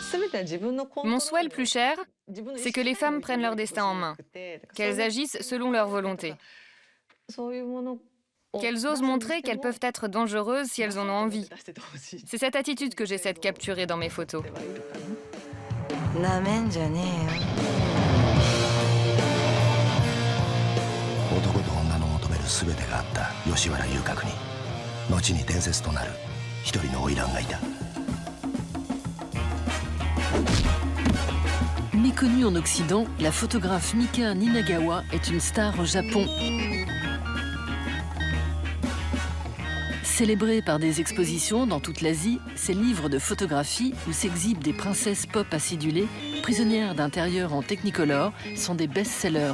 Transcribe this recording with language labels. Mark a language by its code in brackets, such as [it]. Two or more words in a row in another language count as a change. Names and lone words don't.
[fr] Mon souhait le plus cher, c'est que les femmes prennent leur destin en main, qu'elles agissent selon leur volonté, qu'elles osent montrer qu'elles peuvent être dangereuses si elles en ont envie. C'est cette attitude que j'essaie de capturer dans mes photos. [ja] なめんじゃねえよ。男と女の求める全てがあった吉原遊郭に後に伝説となる一人の花魁がいた。 [fr] Méconnue en Occident, la photographe Mika Ninagawa est une star au Japon. Célébrée par des expositions dans toute l'Asie, ses livres de photographie où s'exhibent des princesses pop acidulées, prisonnières d'intérieur en technicolor, sont des best-sellers.